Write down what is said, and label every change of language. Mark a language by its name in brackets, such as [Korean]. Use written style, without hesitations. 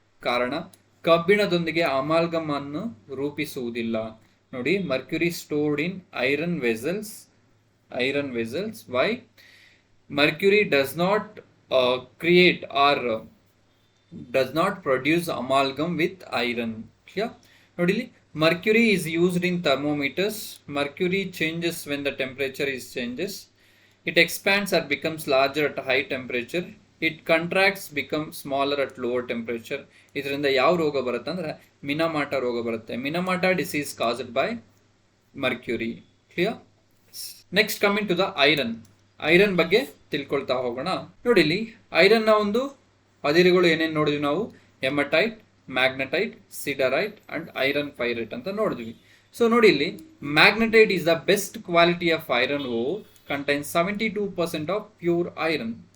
[Kannada] ಕಾರಣ, ಕಬ್ಬಿಣದೊಂದಿಗೆ ಅಮಾಲ್ಗಮ್ ಅನ್ನು ರೂಪಿಸುವುದಿಲ್ಲ. [English] ನೋಡಿ, mercury stored in iron vessels. Why? Mercury does not create or does not produce amalgam with iron. Clear? [Kannada] ನೋಡಿ, ಇಲ್ಲಿ [English] Mercury is used in thermometers. Mercury changes when the temperature is changes. It expands or becomes larger at high temperature. It contracts, becomes smaller at lower temperature. [Kannada] ಇದರಿಂದ ಯಾವ ರೋಗ ಬರುತ್ತೆ ಅಂದ್ರೆ ಮಿನಮಾಟ ರೋಗ ಬರುತ್ತೆ. [English] Minamata disease caused by mercury. Clear? Next coming to the iron. [Kannada] Iron ಬಗ್ಗೆ ತಿಳ್ಕೊಳ್ತಾ ಹೋಗೋಣ. ನೋಡಿ, ಇಲ್ಲಿ ಐರನ್ ನ ಒಂದು ಅದಿರುಗಳು ಏನೇನು ನೋಡಿದ್ವಿ ನಾವು? Haematite, magnetite, ಸಿಡರೈಟ್ and iron pirate ಅಂತ ನೋಡಿದ್ವಿ. [English] So ನೋಡಿ, ಇಲ್ಲಿ magnetite is the best quality of iron ore contains 72% of pure iron.